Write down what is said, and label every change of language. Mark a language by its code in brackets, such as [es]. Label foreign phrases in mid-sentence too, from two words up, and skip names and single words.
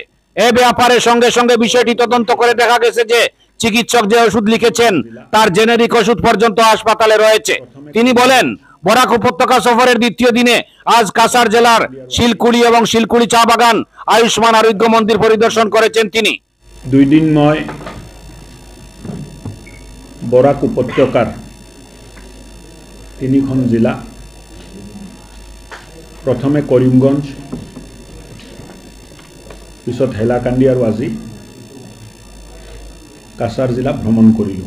[bn] এ ব্যাপারে সঙ্গে সঙ্গে বিষয়টি তদন্ত করে দেখা গেছে যে চিকিৎসক যে ওষুধ লিখেছেন তার জেনেরিক ওষুধ পর্যন্ত হাসপাতালে রয়েছে। তিনি বলেন, বরাক উপত্যকা সফরের দ্বিতীয় দিনে আজ কাছাড় জেলার শিলকুড়ি এবং শিলকুড়ি চা বাগান আয়ুষ্মান আরোগ্য মন্দির পরিদর্শন করেছেন তিনি। [as] 2 দিন মই বরাক উপত্যকার 3খন জিলা, প্রথমে কৰিমগঞ্জ, পিছত হেলাকান্দি আৰু আজি কাছাৰ জিলা ভ্ৰমণ কৰিলোঁ।